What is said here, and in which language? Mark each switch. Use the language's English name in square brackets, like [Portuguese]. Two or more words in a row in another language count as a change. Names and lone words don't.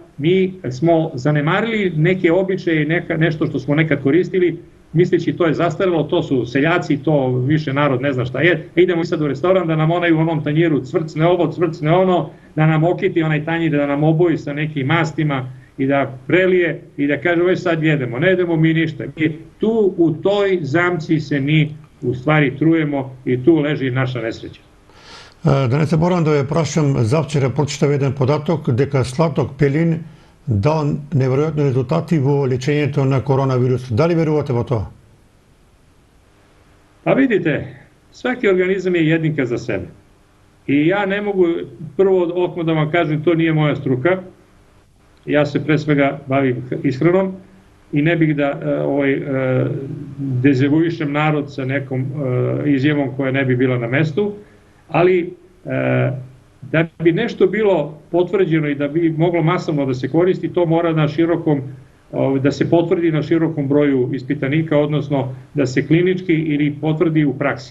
[Serbian] mi smo zanemarili neke običaje i nešto što smo nekad koristili, misleći to je zastarelo, to su seljaci, to više narod ne zna šta je, idemo sad u restoran da nam onaj u onom tanjiru cvrcne ovo, cvrcne ono, da nam okiti onaj tanjir, da nam oboji sa nekim mastima i da prelije i da kaže već sad jedemo, ne jedemo mi ništa. Tu u toj zamci se mi u stvari trujemo i tu leži naša nesreća. [Macedonian] Да не се борам да ве прашам, завчера прочитав еден податок дека сладок пелин дал неверојатни резултати во лечењето на коронавирус. Дали верувате во тоа? [Serbian] Pa vidite, svaki organizam je jedinka za sebe. I ja ne mogu, prvo odmah da vam kažem, to nije moja struka. Ja se pre svega bavim ishranom i ne bih da dezavuišem narod sa nekom izjavom koja ne bi bila na mestu, ali da bi nešto bilo potvrđeno i da bi moglo masovno da se koristi, to mora da se potvrdi na širokom broju ispitanika, odnosno da se klinički ili potvrdi u praksi.